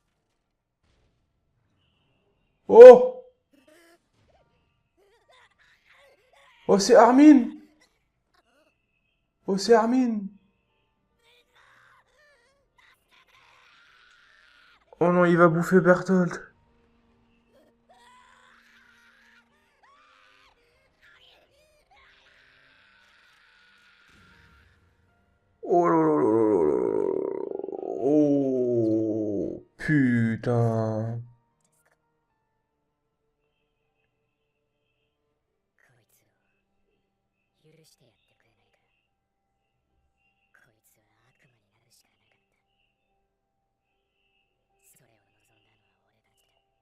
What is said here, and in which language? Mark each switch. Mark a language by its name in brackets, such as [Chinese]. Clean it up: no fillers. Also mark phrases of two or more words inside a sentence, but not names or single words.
[French] Oh! Oh, c'est Armin! Oh, c'est Armin! Oh non, il va bouffer Berthold. Oh là là là là là là. Oh, putain. [Japanese] こいつを許してやってくれないか。こいつは悪魔になるしかなかった。それを望んだのは俺たちだ。